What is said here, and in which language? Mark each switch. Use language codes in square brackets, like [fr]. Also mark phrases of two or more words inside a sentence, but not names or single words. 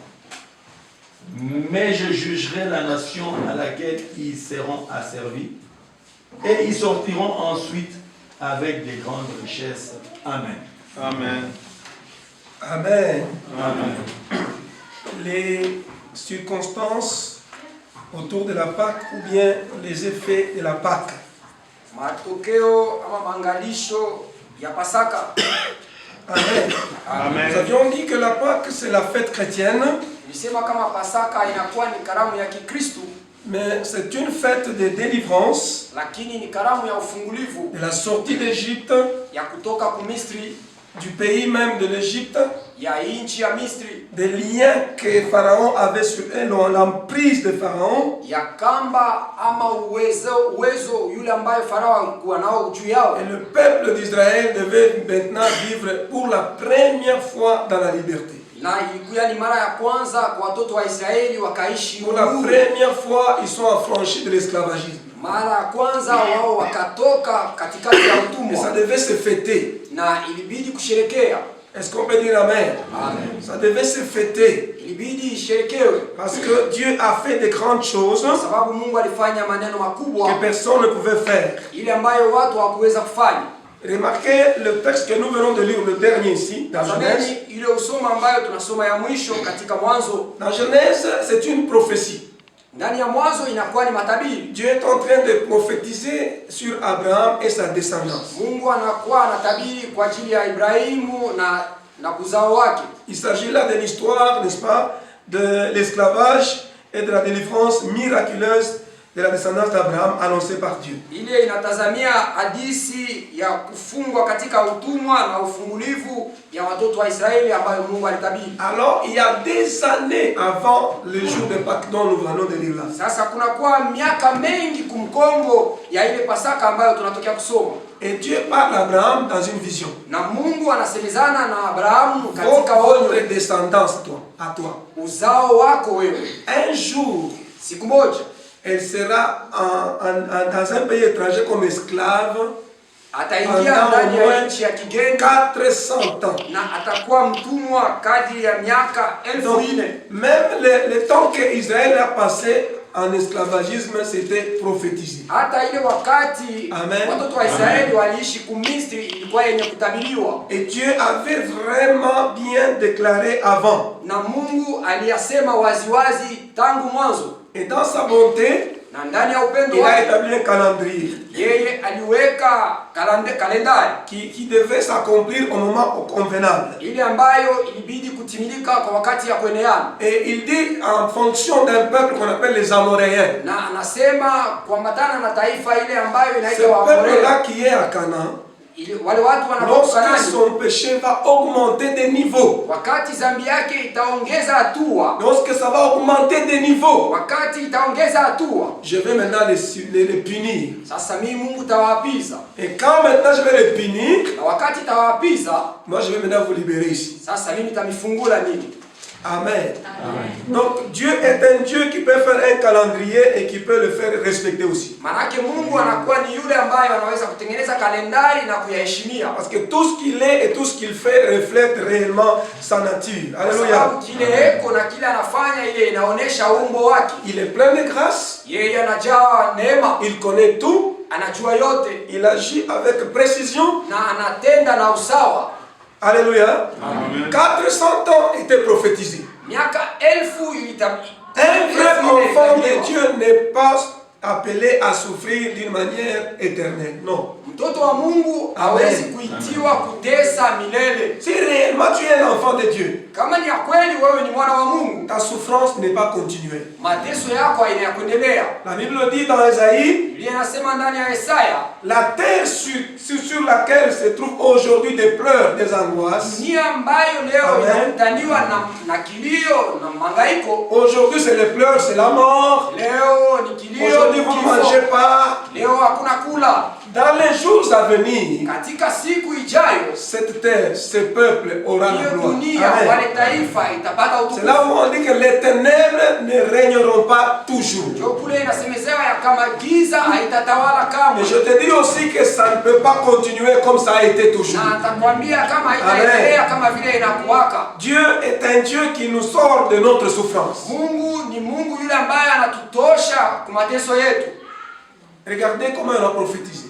[fr] Mais je jugerai la nation à laquelle ils seront asservis, et ils sortiront ensuite avec des grandes richesses. Amen. Amen. Amen. Amen. Les circonstances autour de la Pâque ou bien les effets de la Pâque. [sw] Matokeo ama mangalisho ya Pasaka. Amen. Amen. [fr] Nous avions dit que la Pâque c'est la fête chrétienne, [sw] Nilisema kama Pasaka inakuwa ni karamu ya Kikristo, [fr] mais c'est une fête de délivrance, [sw] lakini ni karamu ya ufungulivu [fr] de la sortie d'Égypte, [sw] ya kutoka ku Misri, [fr] du pays même de l'Égypte, [sw] ya nchi ya Misri, [fr] des liens que Pharaon avait sur elle, l'emprise de Pharaon. [sw] ya kamba ama uwezo yule ambaye Farao alikuwa nao juu yao. [fr] Et le peuple d'Israël devait maintenant vivre pour la première fois dans la liberté. [sw] Na ilikuwa ni mara ya kwanza kwa watoto wa Israeli wakaishi [fr] Pour la [sw] uhuru. [fr] première fois, ils sont affranchis de l'esclavagisme. [sw] Mara ya kwanza wao wakatoka katikati ya [fr] Et [sw] utumwa [fr] ça devait se fêter. [sw] na ilibidi kusherekea. [fr] Est-ce qu'on peut dire Amen? Amen. Ça devait se fêter. [sw] Ilibidi isherekewe [fr] Parce que Dieu a fait de grandes choses [sw] kwa sababu Mungu alifanya maneno makubwa [fr] que personne ne pouvait faire. [sw] ile ambayo watu hawakuweza kufanya. [fr] Remarquez le texte que nous venons de lire, le dernier ici, dans Genèse. [sw] Tazameni ile usoma ambayo tunasoma ya mwisho katika Mwanzo. [fr] Dans Genèse, c'est une prophétie. [sw] Ndani ya Mwanzo inakuwa ni matabiri. [fr] Dieu est en train de prophétiser sur Abraham et sa descendance. [sw] Mungu anakuwa anatabiri kwa ajili ya Ibrahimu na kuzao wake. [fr] Il s'agit là de l'histoire, n'est-ce pas, de l'esclavage et de la délivrance miraculeuse de la descendance d'Abraham annoncée par Dieu. [sw] Ile inatazamia hadithi ya kufungwa katika utumwa na ufungulivu ya watoto wa Israeli ambayo Mungu alitabiri. [fr] Alors, il y a des années avant le jour de Pâques dont nous venons de lire là. [sw] Sasa kunakuwa miaka mengi kumkongo ya ile Pasaka ambayo tunatokea kusoma. [fr] Et Dieu parle à Abraham dans une vision. [sw] Na Mungu anasemezana na Abrahamu katika onyo. [fr] Votre descendance, toi, à toi. [sw] Uzao wako wewe. [fr] Un jour, [sw] Siku moja [fr] elle sera dans un pays étranger comme esclave [sw] ataingia ndani ya nchi ya kigeni [fr] 400 ans. [sw] na atakuwa mtumwa kadri ya miaka 1000. [fr] Même le temps que Israël a passé en esclavagisme, c'était prophétisé. [sw] Hata ile wakati Amen. watoto wa Israeli waliishi kumisri ilikuwa yenye kutabiriwa. [fr] Et Dieu avait vraiment bien déclaré avant. [sw] Na Mungu aliyasema waziwazi tangu mwanzo. [fr] Et dans sa bonté, [sw] Na ndani ya upendo [fr] il a [sw] wake [fr] établi un calendrier [sw] yeye aliweka kalendari [fr] qui devait s'accomplir au moment convenable. [sw] ile ambayo ilibidi kutimilika kwa wakati ya kueneana. [fr] Et il dit en fonction d'un peuple qu'on appelle les Amoréens. [sw] Na anasema kuambatana na taifa ile ambayo [fr] Ce [sw] inaitwa Waamori. [fr] peuple-là qui est à Canaan, [sw] Wale watu wanapokuwa [fr] lorsque [sw] Kanaani, [fr] son péché va augmenter de niveau, [sw] wakati dhambi yake itaongeza hatua, [fr] lorsque ça va augmenter de niveau, [sw] wakati itaongeza hatua, [fr] je vais maintenant les punir. [sw] sasa mimi Mungu tawapiza. [fr] Et quand maintenant je vais les punir, [sw] Na wakati tawapiza, [fr] moi je vais maintenant vous libérer ici. [sw] sasa mimi tamifungula nini? Amen. Amen. [fr] Donc Dieu est un Dieu qui peut faire un calendrier et qui peut le faire respecter aussi. [sw] Manake Mungu anakuwa ni yule ambaye anaweza kutengeneza kalendari na kuyaheshimia. [fr] Parce que tout ce qu'il est et tout ce qu'il fait reflète réellement sa nature. [sw] Kwa Alléluia. sababu kile eko na kile anafanya ile inaonesha umbo wake. [fr] Il est plein de grâce. [sw] Yeye anajaa neema, [fr] Il connaît tout. [sw] anajua yote [fr] Il agit avec précision. [sw] na anatenda na usawa. Alléluia. Amen. [fr] 400 ans étaient prophétisés. [sw] Miaka 1000 [fr] Un vrai enfant de Dieu n'est pas appelé à souffrir d'une manière éternelle. Non. [sw] Mtoto wa Mungu Amen. hawezi kuitiwa kutesa milele. [fr] Si réellement tu es un enfant de Dieu, [sw] Kama ni ya kweli wewe ni mwana wa Mungu, [fr] ta souffrance n'est pas continuelle. [sw] mateso yako haina ya kuendelea. [fr] La Bible dit dans Isaïe, [sw] Biblia inasema ndani ya Yesaya, [fr] la terre sur laquelle se trouvent aujourd'hui des pleurs, des angoisses, [sw] dunia ambayo leo Amen. inakutaniwa na kilio na mangaiko, [fr] aujourd'hui c'est les pleurs, c'est la mort. [sw] leo ni kilio, [fr] Aujourd'hui [sw] ni [fr] vous ne [sw] kifo. [fr] mangez pas. [sw] Leo hakuna kula. [fr] Dans les jours à venir, [sw] Katika siku ijayo [fr] cette terre, ce peuple aura la [sw] hiyo [fr] gloire. [sw] dunia, Amen. wale taifa itapata [fr] C'est [sw] utukufu. [fr] là où on dit que les ténèbres ne régneront pas toujours. [sw] Ndio kule inasemezewa ya kama giza haitatawala kamwe. [fr] Et je te dis aussi que ça ne peut pas continuer comme ça a été toujours. [sw] Na atakwambia kama haitaendelea kama vile inakuwaka. [fr] Dieu est un Dieu qui nous sort de notre souffrance. [sw] Mungu ni Mungu yule ambaye anatutosha kwa mateso yetu. [fr] Regardez comment il a prophétisé.